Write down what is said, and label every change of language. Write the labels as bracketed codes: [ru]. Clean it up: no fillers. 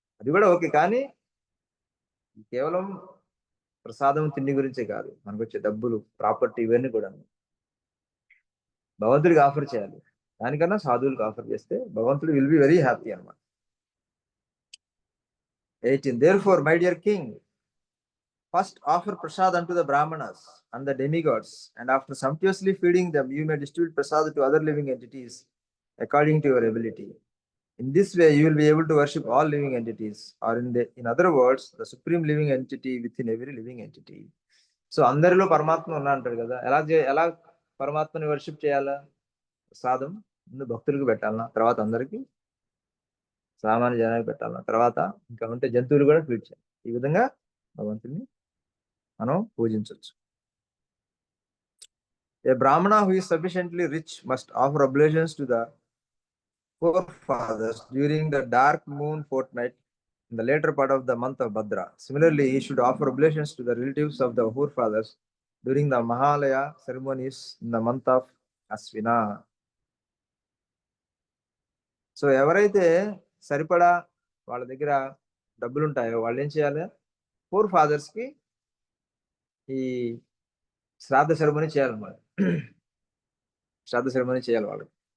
[te] అది కూడా ఓకే, కానీ కేవలం ప్రసాదం తిండి గురించే కాదు, మనకు వచ్చే డబ్బులు, ప్రాపర్టీ, ఇవన్నీ కూడా భగవంతుడికి ఆఫర్ చేయాలి. దానికన్నా సాధువులకు ఆఫర్ చేస్తే భగవంతుడు [en] will be very happy [te] అనమాట. 18. [en] Therefore, my dear king, first offer prasad unto the brahmanas and the demigods, and after sumptuously feeding them, you may distribute prasad to other living entities according to your ability. In this way, you will be able to worship all living entities, or in other words, the supreme living entity within every living entity. [te] So అందరిలో పరమాత్మ ఉన్నా అంటారు కదా, ఎలా పరమాత్మని worship చేయాలా? ప్రసాదం ముందు భక్తులకు పెట్టాలన్నా, తర్వాత అందరికి సామాన్య జనానికి పెట్టాలన్నా, తర్వాత ఇంకా ఉంటే జంతువులు కూడా ఫీడ్ చేయాలి. ఈ విధంగా భగవంతుని మనం పూజించవచ్చు. [en] A Brahmana who is sufficiently rich must offer oblations to the forefathers during the dark moon fortnight in the later part of the month of Bhadra. Similarly, he should offer oblations to the relatives of the forefathers during the Mahalaya ceremonies in the month of Aswina. [te] So ఎవరైతే సరిపడా వాళ్ళ దగ్గర డబ్బులు ఉంటాయో వాళ్ళు ఏం చేయాలి? Four fathers కి ఈ శ్రాద్ధ సెరమనీ చేయాలన్నమాట. శ్రాద్ధ సెరమనీ చేయాలి వాళ్ళకి.